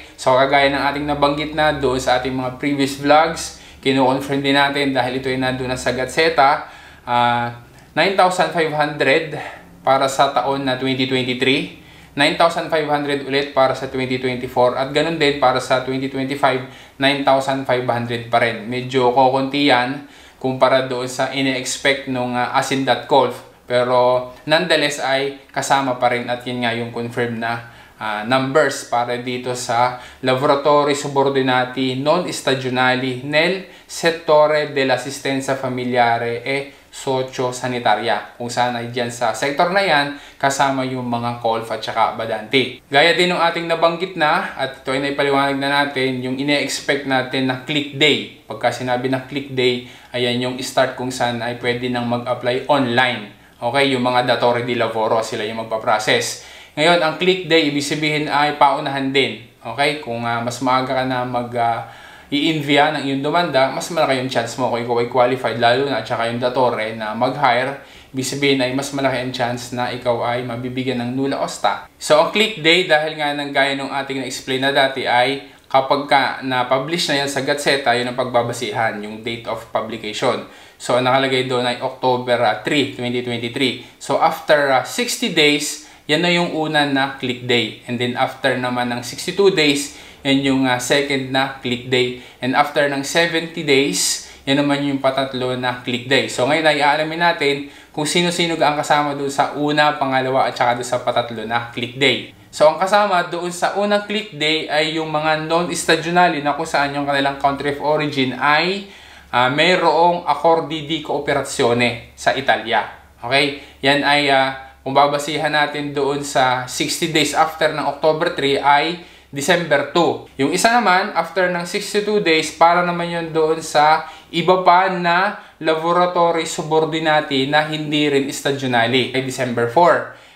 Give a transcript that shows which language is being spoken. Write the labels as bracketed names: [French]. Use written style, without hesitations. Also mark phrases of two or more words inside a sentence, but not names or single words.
[Filipino] So kagaya ng ating nabanggit na doon sa ating mga [English] previous vlogs, [Filipino] kino-confirm din natin dahil ito ay nandun na sa Gazzetta, 9,500 para sa taon na 2023, 9,500 ulit para sa 2024 at ganun din para sa 2025, 9,500 pa rin. Medyo kukunti yan kumpara doon sa ine-expect nung Asin.Colf. Pero nonetheless ay kasama pa rin at yun nga yung confirmed na numbers para dito sa [Italian] Laboratori Subordinati Non Stagionali nel Settore dell'Assistenza Familiare e Socio-Sanitaria. [Filipino] Kung saan ay dyan sa sector na yan, kasama yung mga Colf at saka Badanti. Gaya din ng ating nabanggit na, at ito ay naipaliwanag na natin, yung ine-expect natin na [English] click day. [Filipino] Pagka sinabi na [English] click day, [Filipino] ayan yung start kung saan ay pwede nang mag-apply online. Okay, yung mga [Italian] datore di lavoro, [Filipino] sila yung magpa-process. Ngayon, ang [English] click day, [Filipino] ibig sabihin ay paunahan din. Okay, kung mas maaga ka na i-invia ng iyong demanda, mas malaki yung chance mo kung ikaw ay qualified, lalo na at saka yung datore na mag-hire, ibig sabihin ay mas malaki ang chance na ikaw ay mabibigyan ng [Italian] nulla osta. [Filipino] So, ang [English] click day, [Filipino] dahil nga ng gaya ng ating na-explain na dati ay kapag na-publish na yan sa Gazzetta, yun ang pagbabasihan, yung [English] date of publication. [Filipino] So, ang nakalagay doon ay October 3, 2023. So, [English] after 60 days, [Filipino] yan na yung una na [English] click day. [Filipino] And then, after naman ng 62 days, yan yung second na [English] click day. [Filipino] And after ng 70 days, yan naman yung patatlo na [English] click day. [Filipino] So, ngayon ay aalamin natin kung sino-sino ang kasama doon sa una, pangalawa, at saka doon sa patatlo na [English] click day. [Filipino] So, ang kasama doon sa unang [English] click day [Filipino] ay yung mga non-stagionali na kung saan yung kanilang [English] country of origin [Filipino] ay mayroong [Italian] accordi di cooperazione [Filipino] sa Italia. Okay? Yan ay, kung babasihan natin doon sa 60 days after ng October 3 ay December 2. Yung isa naman, after ng 62 days, para naman yun doon sa iba pa na [Italian] Laboratori Subordinati [Filipino] na hindi rin stagionali ay December 4.